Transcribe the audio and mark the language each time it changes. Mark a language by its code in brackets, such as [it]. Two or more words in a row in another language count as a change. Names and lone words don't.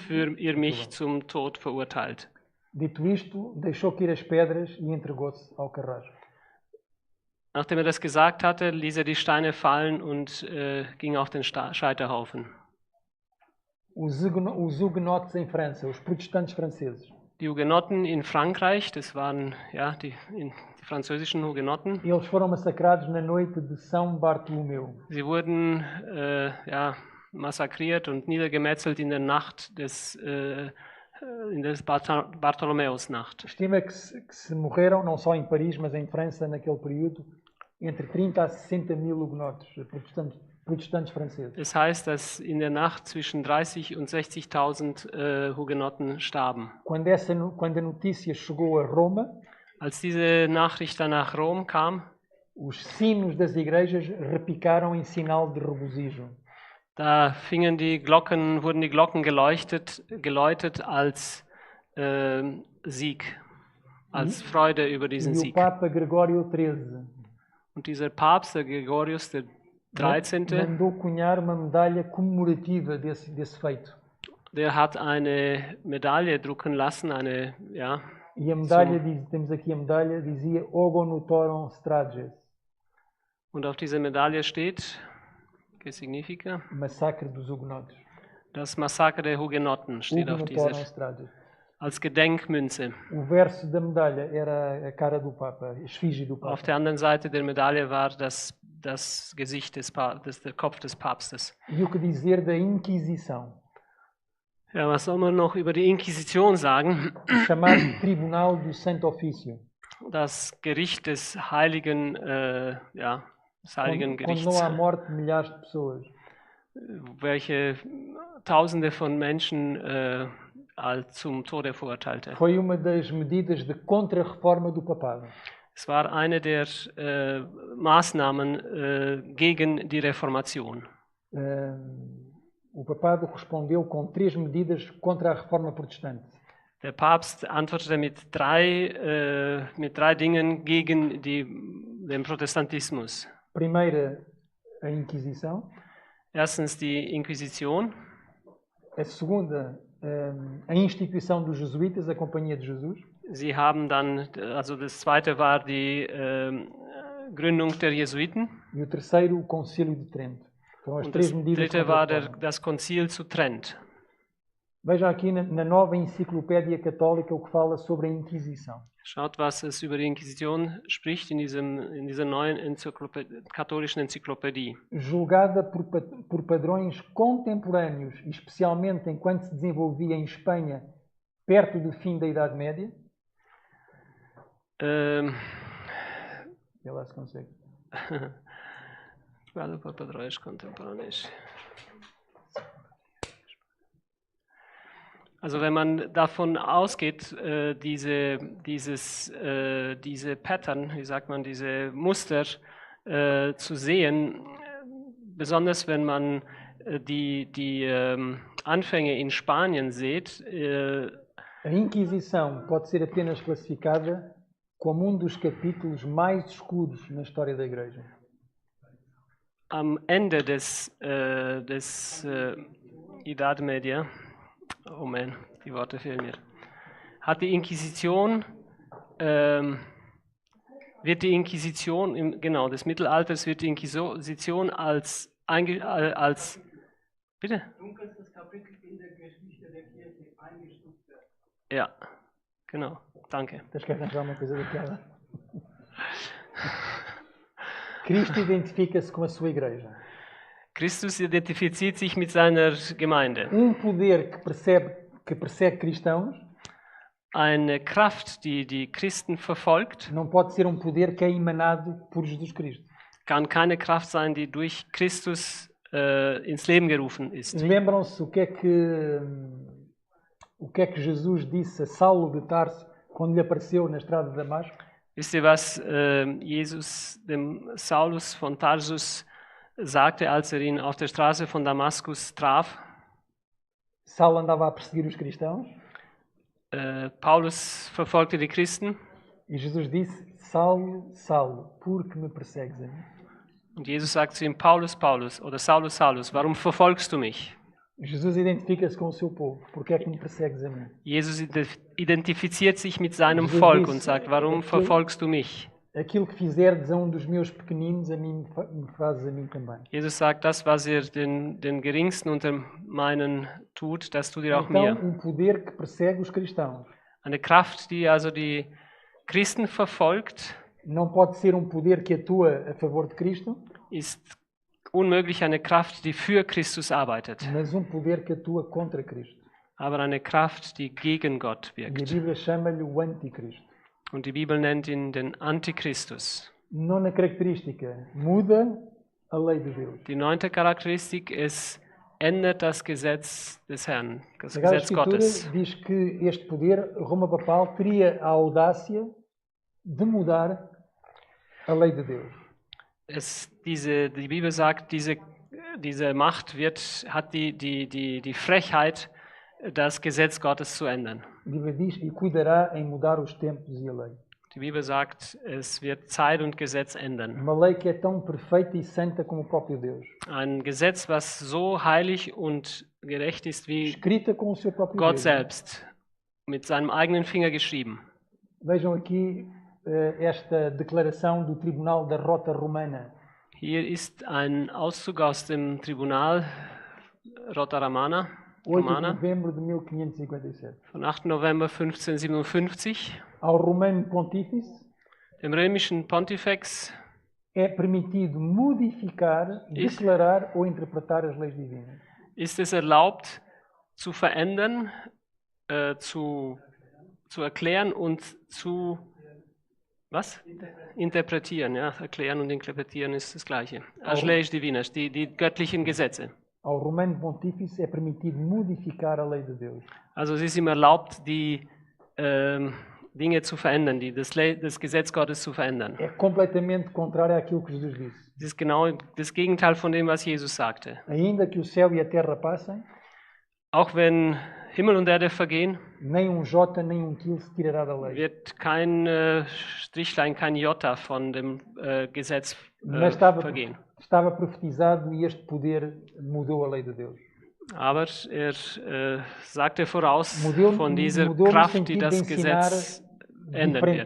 [de] wofür ihr mich zum Tod verurteilt. [pt] dito isto, deixou cair as pedras e entregou-se ao carrasco. [de] Nachdem er das gesagt hatte, ließ er die Steine fallen und ging auf den Scheiterhaufen. [pt] Os huguenotes em França, os protestantes franceses, [de] Die Hugenotten in Frankreich, das waren ja die französischen Hugenotten, [pt] eles foram massacrados na noite de São Bartolomeu. [de] sie wurden massakriert und niedergemetzelt in der Nacht in der Bartholomäusnacht. [pt] Estima que se morreram, não só em Paris, mas em França, naquele período, entre 30 a 60 mil huguenotes, protestantes franceses. [de] Es heißt, dass in der Nacht zwischen 30 und 60.000 Hugenotten starben. [pt] Quando a notícia chegou a Roma, [de] Als diese Nachricht dann nach Rom kam, [pt] os sinos das igrejas repicaram em sinal de regozijo. [de] da wurden die Glocken geläutet als Sieg, als Freude über diesen [pt] E o [de] Sieg. [pt] Papa Gregório XIII [de] Und dieser Papst, der Gregorius der 13., [pt] mandou cunhar uma medalha comemorativa desse feito. [de] der hat eine Medaille drucken lassen, [pt] E a medalha, temos aqui a medalha, dizia [la] Ogo Notorum Strages, [de] und auf dieser Medaille steht, [pt] que significa? massacre dos huguenotes. [de] Das Massaker der Hugenotten steht [la] Ogo [de] auf dieser, [la] Notorum Strages. [de] als Gedenkmünze. [pt] O verso da medalha era a cara do Papa, a esfinge do [de] Auf [pt] Papa. [de] der anderen Seite der Medaille war das Gesicht der Kopf des Papstes. [pt] E o que dizer da Inquisição, [de] Ja, was soll man noch über die Inquisition sagen? [pt] o chamado Tribunal do Santo Ofício, [de] Das Gericht des Heiligen Gerichts, [pt] condenou à morte milhares de pessoas. [de] welche Tausende von Menschen zum Tode verurteilte. [pt] Foi uma das medidas de contra-reforma do papado. [de] Es war eine der Maßnahmen gegen die Reformation. [pt] O papado respondeu com 3 medidas contra a reforma protestante. [de] Der Papst antwortete mit drei Dingen gegen den Protestantismus. [pt] Primeira, a Inquisição. [de] Erstens die Inquisition. [pt] A segunda, a instituição dos jesuítas, a Companhia de Jesus. [de] Sie haben dann, also das zweite war die Gründung der Jesuiten. [pt] E o terceiro, o Concílio de Trento. Foram as [de] Und [pt] 3 [de] das [pt] medidas [de] dritte [pt] contra a [de] war [pt] reforma. [de] das Konzil zu Trent. [pt] Veja aqui na nova enciclopédia católica o que fala sobre a Inquisição. [de] Schaut, was es über die Inquisition spricht in dieser neuen katholischen Enzyklopädie. [pt] Julgada por padrões contemporâneos, e especialmente enquanto se desenvolvia em Espanha, perto do fim da Idade Média. Vê lá se consegue. Julgada por padrões contemporâneos. [de] Also wenn man davon ausgeht, diese Pattern, wie sagt man, diese Muster zu sehen, besonders wenn man die Anfänge in Spanien sieht. [pt] A Inquisição pode ser apenas classificada como dos capítulos mais escuros na história da Igreja. [de] Am Ende des [pt] Idade Media, [de] oh man, die Worte fehlen mir, hat die Inquisition, des Mittelalters wird die Inquisition als bitte? Dunkelstes Kapitel in der Geschichte der Kirche eingestuft wird. Ja, genau, danke. [pt] Tens que arranjar uma coisa daquela. Cristo identifica-se com a sua Igreja. [de] Christus identifiziert sich mit seiner Gemeinde. [pt] Poder que persegue cristãos [de] Eine Kraft, die Christen verfolgt, [pt] não pode ser poder que é emanado por Jesus Cristo. [de] kann keine Kraft sein, die durch Christus ins Leben gerufen ist. [pt] Lembram-se o que é que Jesus disse a Saulo de Tarso quando lhe apareceu na estrada de Damasco? [de] Wisst ihr, was Jesus dem Saulus von Tarsus sagte, als ihn auf der Straße von Damaskus traf? [pt] Saulo andava a perseguir os cristãos [de] Paulus verfolgte die Christen [pt] e Jesus disse: Saulo, Saulo, por que me persegues a mim? [de] und Jesus sagt zu ihm: Paulus, Paulus oder Saulus, Saulus, warum verfolgst du mich? [pt] Jesus identifica-se com o seu povo. Porque é que me persegues a mim? [de] Jesus identifiziert sich mit seinem [pt] Jesus [de] Volk [pt] disse, [de] und sagt, warum verfolgst du mich? [pt] Aquilo que fizerdes a um dos meus pequeninos, a mim me fazes a mim também. [de] Jesus sagt, das, was ihr den Geringsten unter meinen tut, das tut ihr auch [pt] Então, [de] mir. [pt] poder que persegue os cristãos [de] Eine Kraft, die also die Christen verfolgt, [pt] não pode ser poder que atua a favor de Cristo, [de] ist unmöglich eine Kraft, die für Christus arbeitet, [pt] mas poder que atua contra Cristo. [de] aber eine Kraft, die gegen Gott [pt] E a [de] wirkt. [pt] Bíblia chama-lhe o anticristo. [de] Und die Bibel nennt ihn den Antichristus. [pt] Nona característica, muda a lei de Deus. [de] Die 9. Charakteristik, es ändert das Gesetz des Herrn, das [pt] A Sagrada [de] Gesetz [pt] Escritura [de] Gottes. [pt] diz que este poder, Roma Papal, teria a audácia de mudar a lei de Deus. [de] Die Bibel sagt, diese Macht hat die Frechheit, das Gesetz Gottes zu ändern. [pt] A Bíblia diz e cuidará em mudar os tempos e a lei. [de] Die Bibel sagt, es wird Zeit und Gesetz ändern. [pt] Uma lei que é tão perfeita e santa como o próprio Deus. [de] Ein Gesetz, was so heilig und gerecht ist wie [pt] Escrita com o seu próprio [de] Gott [pt] Deus. [de] selbst, mit seinem eigenen Finger geschrieben. [pt] Vejam aqui esta declaração do Tribunal da Rota Romana. [de] Hier ist ein Auszug aus dem Tribunal Rota Romana [pt] 8 de novembro de 1557. [de] von 8. November 1557. [pt] Ao Romano Pontífice [de] Dem römischen Pontifex [pt] é permitido modificar, declarar ou interpretar as leis divinas. [de] ist es erlaubt, zu verändern, zu erklären und zu interpretieren. Ja? Erklären und interpretieren ist das Gleiche. [pt] As leis divinas, [de] die göttlichen Gesetze. [pt] Ao Romano Pontífice é permitido modificar a lei de Deus. [de] Also es ist ihm erlaubt, die Dinge zu verändern, das Gesetz Gottes zu verändern. [pt] É completamente contrário àquilo que Jesus disse. [de] Das ist genau das Gegenteil von dem, was Jesus sagte. [pt] Ainda que o céu e a terra passem, [de] Auch wenn Himmel und Erde vergehen, [pt] nem jota nem quilo se tirará da lei. [de] wird kein Strichlein, kein Jota von dem Gesetz [pt] Mas [de] vergehen. [pt] estava profetizado e este poder mudou a lei de Deus. [de] Aber sagte voraus [pt] Mudou [de] von dieser [pt] no [de] Kraft, die [pt] sentido de [de] das [pt] ensinar [de] Gesetz ändern wird.